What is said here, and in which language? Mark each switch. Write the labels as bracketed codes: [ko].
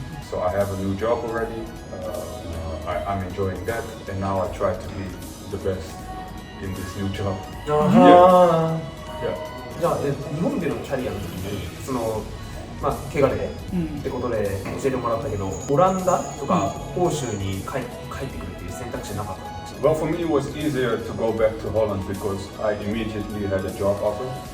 [en] So I have a new job already. I'm enjoying that, and now I try to be the best in this new job. Yeah. [ja] じゃあ日本でのキャリアの時にその怪我でってことで教えてもらったけど、オランダとか欧州に帰ってくるっていう選択肢なかったんですよ。 [en] Well, for me it was easier to go back to Holland because I immediately had a job offer.